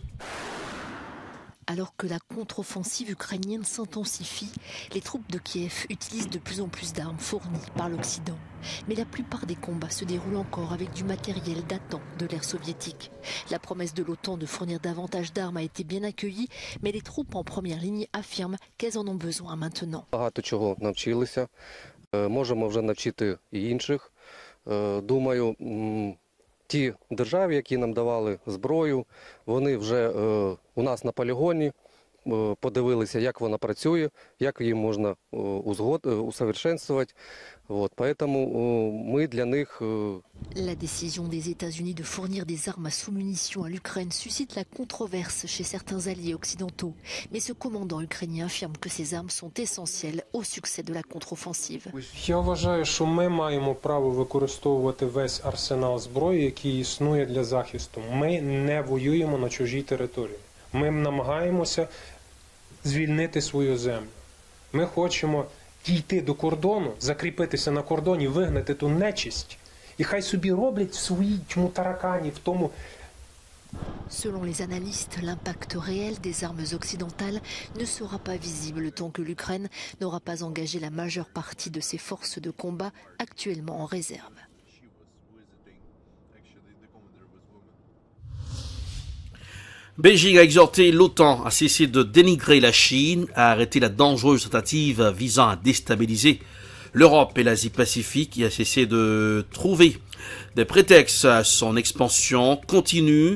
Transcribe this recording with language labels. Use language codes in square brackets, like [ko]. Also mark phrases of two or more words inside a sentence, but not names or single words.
[fr] Alors que la contre-offensive ukrainienne s'intensifie, les troupes de Kiev utilisent de plus en plus d'armes fournies par l'Occident. Mais la plupart des combats se déroulent encore avec du matériel datant de l'ère soviétique. La promesse de l'OTAN de fournir davantage d'armes a été bien accueillie, mais les troupes en première ligne affirment qu'elles en ont besoin maintenant. [uk] Багато чого навчилися, можемо вже навчити і інших. Думаю, ті держави, які нам давали зброю, вони вже у нас на полігоні подивилися, як вона працює, як її можна усовершенствувати. Поэтому ми для них... [fr] La décision des États-Unis de fournir des armes à sous-munitions à l'Ukraine suscite la controverse chez certains alliés occidentaux. Mais ce commandant ukrainien affirme que ces armes sont essentielles au succès de la contre-offensive. [uk] Я вважаю, що ми маємо право використовувати весь арсенал зброї, який існує для захисту. Ми не воюємо на чужій території. Ми намагаємося звільнити свою землю. Ми хочемо дійти до кордону, закріпитися на кордоні, вигнати ту нечисть. І хай собі роблять в своїй таракані, в тому. [fr] Selon les analystes, l'impact réel des armes occidentales ne sera pas visible tant que l'Ukraine n'aura pas engagé la majeure partie de ses forces de combat actuellement en réserve. Beijing a exhorté l'OTAN à cesser de dénigrer la Chine, à arrêter la dangereuse tentative visant à déstabiliser l'Europe et l'Asie-Pacifique et à cesser de trouver des prétextes à son expansion continue.